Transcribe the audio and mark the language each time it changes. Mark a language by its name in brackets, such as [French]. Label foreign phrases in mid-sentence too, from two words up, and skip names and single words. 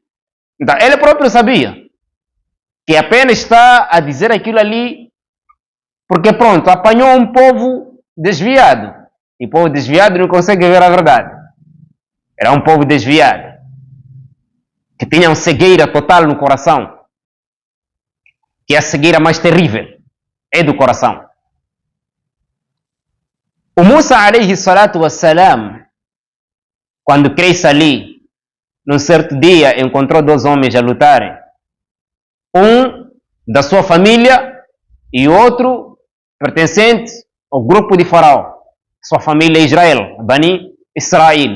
[Portuguese] Então ele próprio sabia que apenas está a dizer aquilo ali porque pronto, apanhou um povo desviado. E o povo desviado não consegue ver a verdade. Era um povo desviado, que tinha uma cegueira total no coração, que é a cegueira mais terrível, é do coração. O Musa, [Arabic] عليه الصلاة والسلام, [Portuguese] quando cresce ali, num certo dia, encontrou dois homens a lutarem. Um da sua família e outro pertencente ao grupo de Faraó, sua família Israel, Bani Israel.